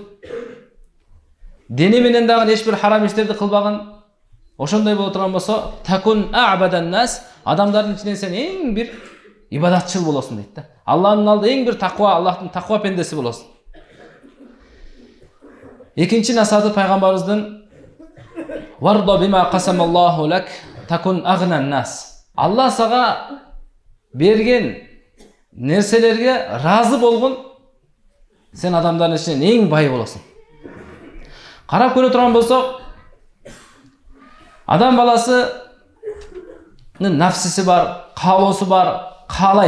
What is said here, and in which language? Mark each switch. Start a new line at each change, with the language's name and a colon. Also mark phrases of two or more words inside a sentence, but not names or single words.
Kyrgyz: Дене менен дагы эч бир харам иштерди кылбаган. Ошондой боло турган болсо,
Arabic: تكن أعبد الناس,
Kyrgyz: адамдардын ичинен сен эң бир ибадатчыл болосуң дейт да. Алланын алдында эң бир таква, Аллахтын таква пендеси болосуң. Экинчи насааты Пайгамбарыбыздын:
Arabic: "وارض بما قسم الله لك تكن أغنى الناس."
Kyrgyz: Алла сага берген нерселерге разы болгон, сен адамдардын ичинен эң бай болосуң. Карап көрө турган болсок, адам баласынын нафсиси бар, каалоосу бар, каалайт.